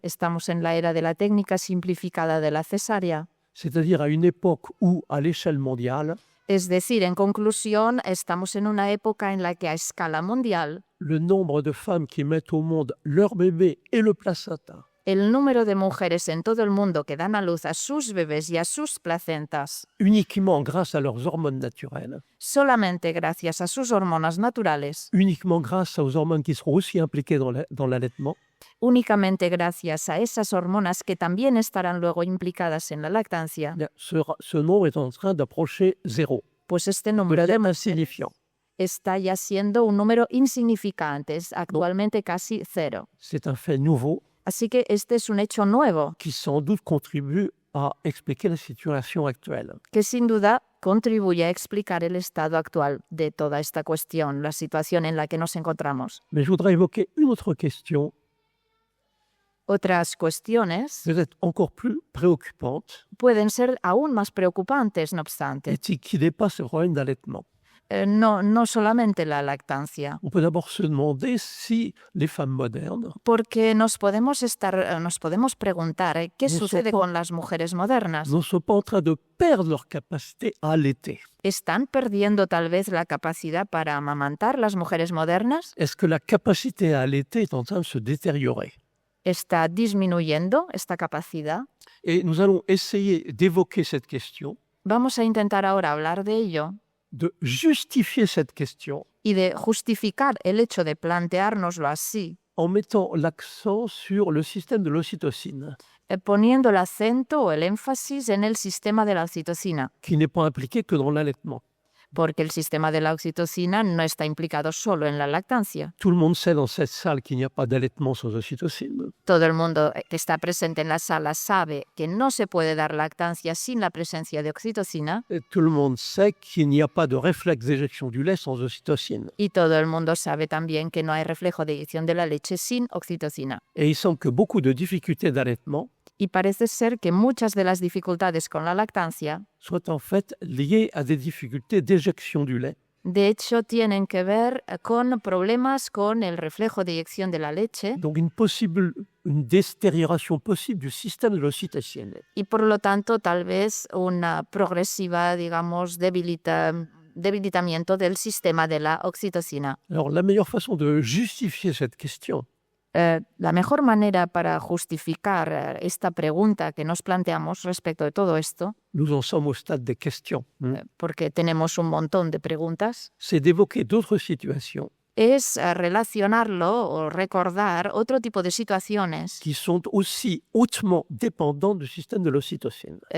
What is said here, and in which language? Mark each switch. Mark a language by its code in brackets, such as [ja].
[es] estamos en la era de la técnica simplificada de la cesárea. [fr] c'est-à-dire à une époque où, à l'échelle mondiale, [es] Es decir, en conclusión, estamos en una época en la que a escala mundial [fr] le nombre de femmes qui mettent au monde leur bébé et le placenta [es] el número de mujeres en todo el mundo que dan a luz a sus bebés y a sus placentas [fr] uniquement grâce à leurs hormones naturelles, [es] solamente gracias a sus hormonas naturales, [fr] uniquement grâce aux hormones qui seront aussi impliquées dans l'allaitement, [es] únicamente gracias a esas hormonas que también estarán luego implicadas en la lactancia, [fr] eh bien, ce nombre est en train d'approcher zéro, [es] pues este número de [fr] vraiment insignifiant. [es] está ya siendo un número insignificante, es actualmente casi cero. [fr] C'est un fait nouveau [es] Así que este es un hecho nuevo [fr] qui sans doute contribue à expliquer la situation actuelle. [es] que sin duda contribuye a explicar el estado actual de toda esta cuestión, la situación en la que nos encontramos. [fr] Mais je voudrais évoquer une autre question, [es] Otras cuestiones [fr] peut-être encore plus préoccupante, [es] pueden ser aún más preocupantes, no obstante. [fr] et qui dépasse le problème d'allaitement. [es] No solamente la lactancia, [fr] On peut d'abord se demander si les femmes modernes [es] porque nos podemos preguntar qué No sucede sopo- con las mujeres modernas. [fr] ne sont pas en train de perdre leur capacité à allaiter. [es] ¿Están perdiendo tal vez la capacidad para amamantar las mujeres modernas? [fr] Est-ce que la capacité à allaiter est en train de se détériorer? [es] ¿Está disminuyendo esta capacidad? [fr] Et nous allons essayer d'évoquer cette question, [es] Vamos a intentar ahora hablar de ello [fr] de justifier cette question [es] y de justificar el hecho de planteárnoslo así, [fr] en mettant l'accent sur le système de l'ocytocine, [es] poniendo el acento o el énfasis en el sistema de la oxitocina, [fr] qui n'est pas impliqué que dans l'allaitement. [es] porque el sistema de la oxitocina no está implicado solo en la lactancia. [fr] Tout le monde sait dans cette salle qu'il n'y a pas d'allaitement sans ocytocine. [es] Todo el mundo que está presente en la sala sabe que no se puede dar lactancia sin la presencia de oxitocina, [fr] Et tout le monde sait qu'il n'y a pas de réflexe d'éjection du lait sans ocytocine. [es] y todo el mundo sabe también que no hay reflejo de eyección de la leche sin oxitocina. [fr] Et il semble que beaucoup de difficultés d'allaitement [es] Y parece ser que muchas de las dificultades con la lactancia, [fr] soient en fait liées à des difficultés d'éjection du lait. [es] de hecho, tienen que ver con problemas con el reflejo de eyección de la leche [fr] Donc une détérioration possible du système de l'ocytocine. [es] y por lo tanto tal vez una progresiva, digamos, debilitamiento del sistema de la oxitocina. [fr] Alors la meilleure façon de justifier cette question, [es] La mejor manera para justificar esta pregunta que nos planteamos respecto de todo esto, [fr] nous en sommes au stade des questions, [es] porque tenemos un montón de preguntas, [fr] c'est d'évoquer d'autres situations [es] es relacionarlo o recordar otro tipo de situaciones [fr] qui sont aussi hautement dépendantes du système de l'ocytocine.